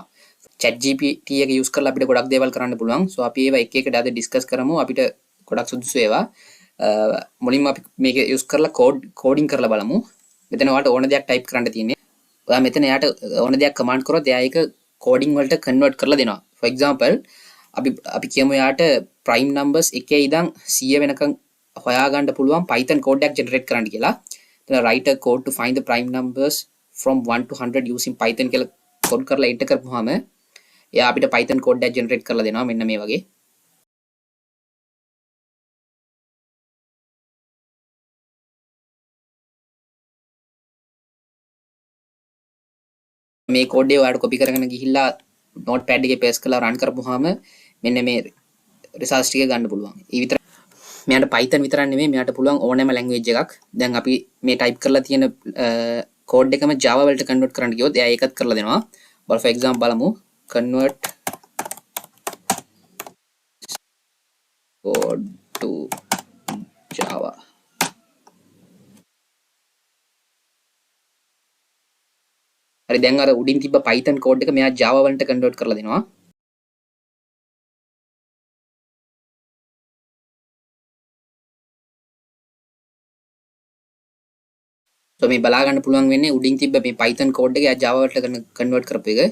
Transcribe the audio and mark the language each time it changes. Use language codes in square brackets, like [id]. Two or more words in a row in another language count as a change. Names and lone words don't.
[si] chat GPT එක use කරලා අපිට ගොඩක් දේවල් කරන්න පුළුවන්. so අපි ඒවා එක එකට අද discuss කරමු. අපිට ගොඩක් සුදුසු ඒවා. මුලින්ම අපි මේක යූස් කරලා කෝඩින් කරලා බලමු. මෙතන ඔයාලට ඕන දෙයක් ටයිප් කරන්න තියෙන්නේ. ඔයා මෙතන යාට ඕන දෙයක් කමාන්ඩ් කරොත් එයා ඒක කෝඩින් වලට කන්වර්ට් කරලා දෙනවා. [en] for example [si] අපි කියමු යාට [en] prime numbers [si] 1 ඉඳන් 100 වෙනකන් හොයාගන්න පුළුවන් Python code එකක් generate කරන්න කියලා. එතන [en] write a code to find the prime numbers from 1 to 100 using Python [si] කියලා code කරලා enter කරපුවාම එයා අපිට Python code එකක් generate කරලා දෙනවා මෙන්න මේ වගේ. මේ කෝඩ් එක ඔයාලට කොපි කරගෙන ගිහිල්ලා notepad එකේ paste කරලා run කරපුවාම මෙන්න මේ results ටික ගන්න පුළුවන්. ඒ විතර මෙයාට Python විතරක් නෙමෙයි මෙයාට පුළුවන් ඕනෑම language එකක්. දැන් අපි මේ type කරලා තියෙන code එකම Java වලට convert කරන්න ගියොත් එයා ඒකත් කරලා දෙනවා. [en] for example බලමු convert code to Java. [si] හරි දැන් අර උඩින් තිබ්බ Python code එක මෙයා Java වලට convert කරලා දෙනවා. so මේ බලා ගන්න පුළුවන් වෙන්නේ උඩින් තිබ්බ මේ Python code එක එයා Java වලට convert කරපු එක.